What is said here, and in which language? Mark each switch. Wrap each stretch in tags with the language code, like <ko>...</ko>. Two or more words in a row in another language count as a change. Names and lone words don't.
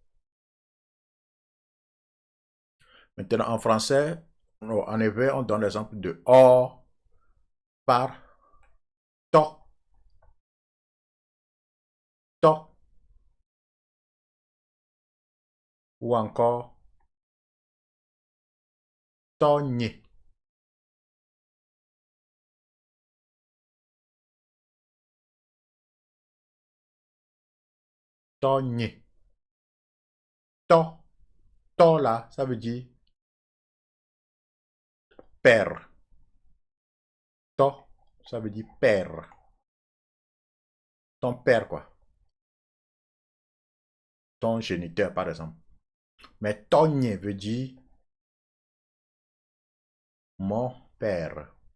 <fr>Maintenant, en français, en effet, on donne l'exemple de O par to. To. Ou encore togne. Togne. To. To là, ça veut dire père. To, ça veut dire père. Ton père, quoi. Ton géniteur, par exemple. Mais togne veut dire mon père.</fr>